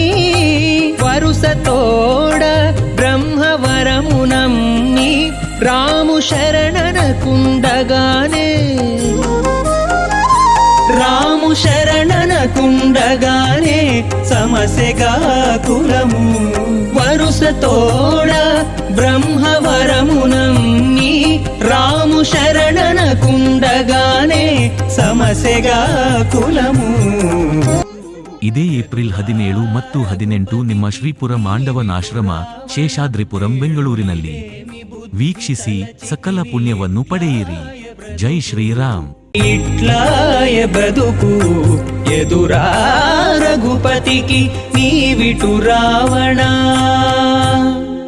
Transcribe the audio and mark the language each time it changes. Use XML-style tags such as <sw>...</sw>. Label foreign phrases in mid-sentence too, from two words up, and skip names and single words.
<te>వరుసతోడ బ్రహ్మవరము నమ్మి రాము శరణనకుండగానే, రాము శరణనకుండగానే సమసెగా కులము. వరుసతోడ బ్రహ్మవరము నమ్మి రాము శరణనకుండగానే సమసెగా కులము.</te> <kn>ಇದೇ ಏಪ್ರಿಲ್ 17 ಮತ್ತು 18 ನಿಮ್ಮ ಶ್ರೀಪುರ ಮಾಂಡವನಾಶ್ರಮ ಶೇಷಾದ್ರಿಪುರಂ ಬೆಂಗಳೂರಿನಲ್ಲಿ. ವೀಕ್ಷಿಸಿ ಸಕಲ ಪುಣ್ಯವನ್ನು ಪಡೆಯಿರಿ. ಜೈ ಶ್ರೀರಾಮ್.</kn> <te>ఇట్లాయ బ్రతుకు ఎదురా రఘుపతికి నీవిటు రావణ.</te>